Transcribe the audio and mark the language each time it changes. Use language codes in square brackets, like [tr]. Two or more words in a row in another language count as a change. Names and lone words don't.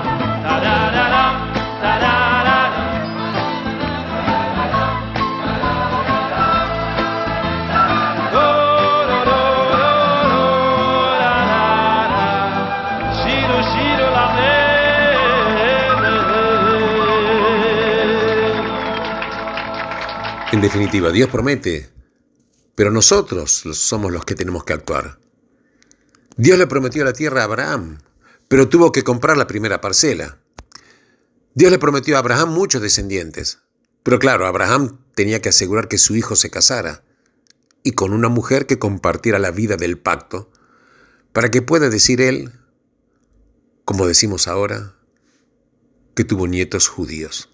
[he] טה-דה-דה-דה, טה-דה-דה-דה. שירו שירו למלך. [es] En definitiva, Dios promete, pero nosotros somos los que tenemos que actuar. Dios le prometió la tierra a Abraham, pero tuvo que comprar la primera parcela. Dios le prometió a Abraham muchos descendientes, pero claro, Abraham tenía que asegurar que su hijo se casara y con una mujer que compartiera la vida del pacto, para que pueda decir él, como decimos ahora, que tuvo nietos judíos.